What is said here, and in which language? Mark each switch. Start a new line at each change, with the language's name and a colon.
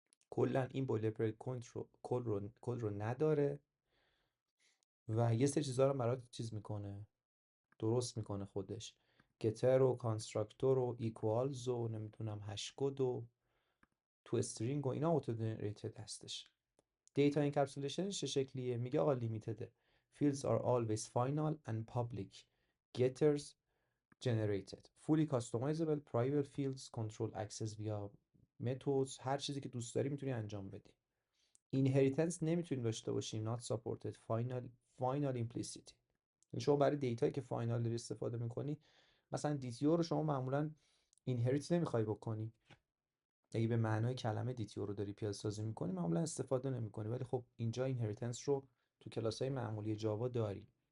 Persian: کلا این بویلرپلیت کد رو نداره و یه سری چیزا رو برات چیز میکنه، درست میکنه خودش. گتر و کانستراکتور و ایکوالز و نمیدونم هش کد و تو استرینگ و اینا اوتو جنریتد هستش. دیتا انکپسولیشنش چه شکلیه؟ میگه آقا لیمیتده.
English: Fields are always final and public. Getters generated. Fully customizable private fields control access via methods.
Persian: هر چیزی که دوست داری میتونی انجام بدی. Inheritance نمیتونیم داشته باشیم.
English: Not supported. Final implicit.
Persian: شما برای دیتایی که فاینال داری استفاده میکنی، مثلا دیتیو رو شما معمولا اینهریت نمیخوای بکنی. اگه به معنای کلمه دیتیو رو داری پیاده سازی میکنی معمولا استفاده نمیکنی، ولی خب اینجا اینهریتنس رو تو کلاس های معمولی جاوا داری.